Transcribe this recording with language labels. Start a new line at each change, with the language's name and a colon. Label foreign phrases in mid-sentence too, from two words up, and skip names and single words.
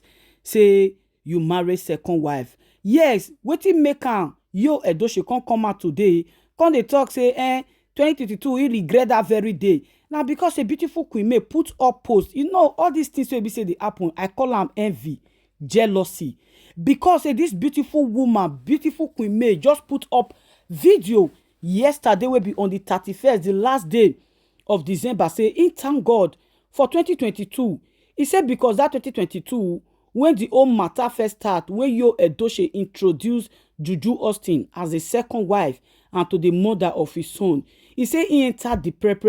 Nigerian Pidgin: Say you marry second wife. Yes, wetin make am Yul Edochie come out today, come dey talk say 2022 he regret that very day. Now because a beautiful Queen May put up post, you know all these things wey be say dey happen, I call am envy, jealousy. Because this beautiful woman, beautiful Queen May, just put up video yesterday wey be on the 31st, the last day of December, say he thank God for 2022. He said because that 2022 when the whole matter first start, when Yul Edochie introduced Juju Austin as a second wife and to the mother of his son, he said he entered the prepare.